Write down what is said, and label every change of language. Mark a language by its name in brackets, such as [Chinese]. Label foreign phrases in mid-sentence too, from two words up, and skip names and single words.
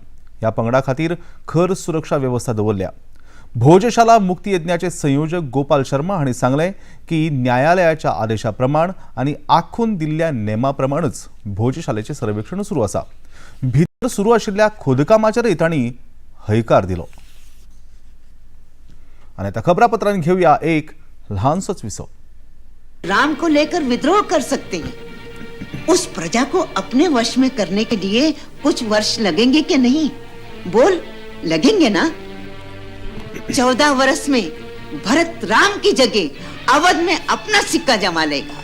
[Konkani] ह्या पंगडा खातीर खर सुरक्षा व्यवस्था दवरल्या. भोजशाला मुक्ती यज्ञाचे संयोजक गोपाल शर्मा हांणी सांगलें की न्यायालयाच्या आदेशा प्रमाण आनी आखून दिल्ल्या नेमा प्रमाणच भोजशालेचें सर्वेक्षण सुरू आसा. भितर सुरू आशिल्ल्या खोदकामाचेरय तांणी हयकार दिलो. आनी आता खबरापत्रांत घेऊया एक ल्हानसोच विसो. [Hindi] राम को लेकर विद्रोह कर सकते हैं. उस प्रजा को अपने वश में करने के लिए कुछ वर्ष लगेंगे कि नहीं? बोल, लगेंगे ना? 14 वर्ष में भरत राम की जगह अवध में अपना सिक्का जमा लेगा.